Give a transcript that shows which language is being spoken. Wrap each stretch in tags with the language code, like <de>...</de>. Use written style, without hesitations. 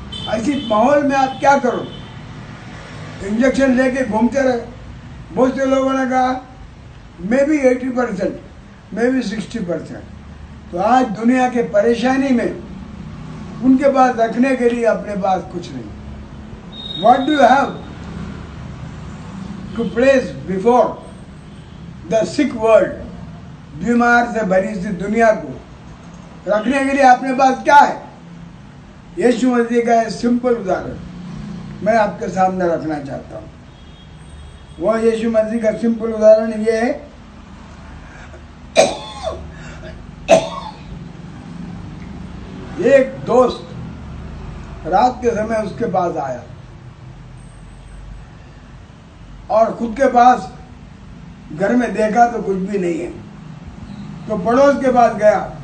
<hi>ऐसी माहौल में आप क्या करो? इंजेक्शन लेके घूमते रहे। बहुत से लोगों ने कहा मे बी 80%, मे बी 60%। तो आज दुनिया के परेशानी में उनके पास रखने के लिए अपने पास कुछ नहीं।</hi> <en>What do you have to place before the sick world?</en> <hi>बीमार से भरी सी दुनिया को रखने के लिए अपने पास क्या है? यीशु मसीह का एक सिंपल उदाहरण मैं आपके सामने रखना चाहता हूँ। वो यीशु मसीह का सिंपल उदाहरण ये है, एक दोस्त रात के समय उसके पास आया और खुद के पास घर में देखा तो कुछ भी नहीं है, तो पड़ोस के पास गया।</hi>